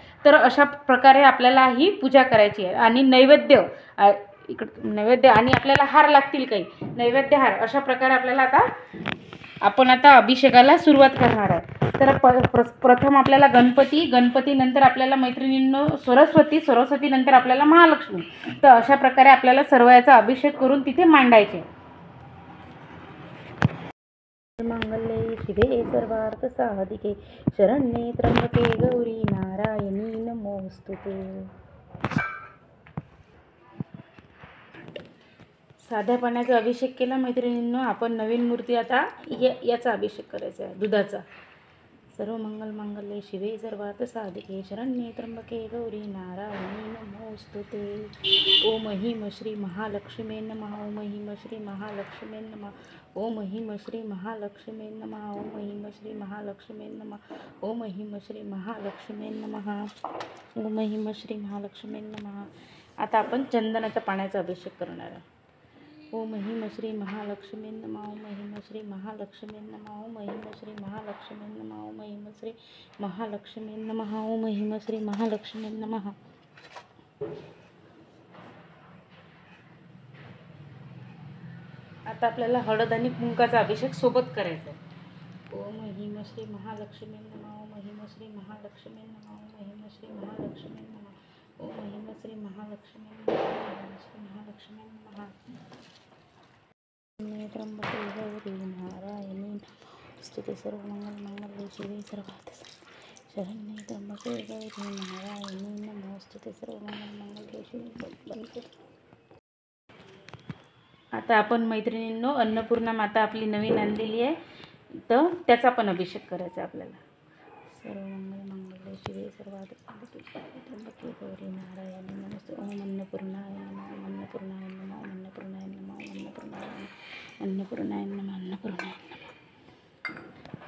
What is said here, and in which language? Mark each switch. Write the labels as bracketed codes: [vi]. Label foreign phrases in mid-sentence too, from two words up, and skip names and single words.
[mr] तर अशा प्रकारे आपल्याला ही पूजा करायची आहे. आणि नैवेद्य नैवेद्य आणि आपल्याला हार लागतील, काही नैवेद्य हार. अशा प्रकारे आपल्याला आपण आता अभिषेकाला सुरुवात करणार आहे. तर प्रथम आपल्याला गणपती नंतर आपल्याला मैत्रिणींनो सरस्वती नंतर आपल्याला महालक्ष्मी. तर अशा प्रकारे आपल्याला सर्व याचा अभिषेक करून तिथे मांडायचे. [sa] मंगले शिवे सर्वार्थ साधिके शरण्ये त्र्यंबके गौरी नारायणी नमोस्तुते. [mr] साध्या पाण्याचा अभिषेक केला मैत्रिणींनो. आपण नवीन मूर्ती आता याचा अभिषेक करायचा आहे, दुधाचा. [sa] सर्व मंगल मांगल्ये शिवे सर्वार्थ साधिके शरण्ये त्र्यंबके गौरी नारायणी नमोस्तुते. ओम ह्रीं श्री महालक्ष्मी नमः. ओम ह्रीं श्री महालक्ष्मी नमः. ओम ह्रीं श्री महालक्ष्मी नमः. ओम ह्रीं श्री महालक्ष्मी नमः. ओम ह्रीं श्री महालक्ष्मी नमः. ओम ह्रीं श्री महालक्ष्मी नमः. [mr] आता आपण चंदनाच्या पाण्याचा अभिषेक करणार आहे. [sa] ओम ह्रीं श्री महालक्ष्मी नमः. ओम ह्रीं श्री महालक्ष्मी नमः. ओम ह्रीं श्री महालक्ष्मी नमः. ओम ह्रीं श्री महालक्ष्मी नमः. ओम ह्रीं श्री महालक्ष्मी नमः. [mr] आता आपल्याला हळद आणि कुंकाचा अभिषेक सोबत करायचा आहे. [sa] ओम ह्रीं श्री महालक्ष्मी नमः. ओम ह्रीं श्री महालक्ष्मी नमः. ओम ह्रीं श्री महालक्ष्मी नमः. ओम ह्रीं श्री महालक्ष्मी नमः. ओम श्री महालक्ष्मी नमः. त्र्यंबके गौरी नारायणी नमोस्तुते. सर्व मंगल मांगल्ये शिवे सर्वार्थ शरण्ये त्र्यंबके गौरी नारायणी नमोस्तुते. सर्व मंगल मांगल्ये शिवे. [mr] आता आपण मैत्रिणींनो अन्नपूर्णा माता आपली नवीन आणलेली आहे, तर त्याचा पण अभिषेक करायचा आपल्याला. [sa] सर्व मंगल मांगल्ये शिवे सर्वार्थ त्र्यंबके गौरी नारायणी नमोस्तुते. ओम अन्नपूर्णाय नमः. ओम अन्नपूर्णाय नमः. ओम अन्नपूर्णाय नमः. ओम अन्नपूर्णाय नमः. अन्नपूर्णाय नमः. अन्नपूर्णाय नमः.